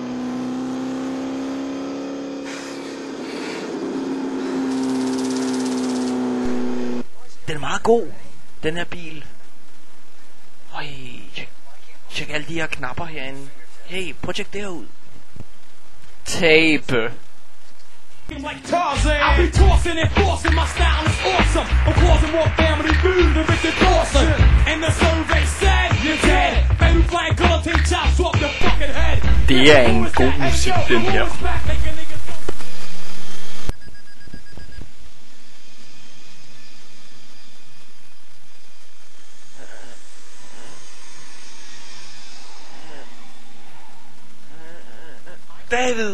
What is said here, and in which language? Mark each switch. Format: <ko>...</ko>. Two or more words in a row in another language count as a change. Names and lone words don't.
<da>Den er meget god, den her bil. Øj, tjek alle de her knapper herinde. Hey, prøv at tjekke det her ud. Tape.</da> <en>Like Tarzan, I be tossing and forcing, my style is awesome. I'm causing more family food than Richard Dawson. And the survey said you're dead. Baby flying guillotine chops off your fucking head.</en> <da>Det er en god musik, den her. David.</da>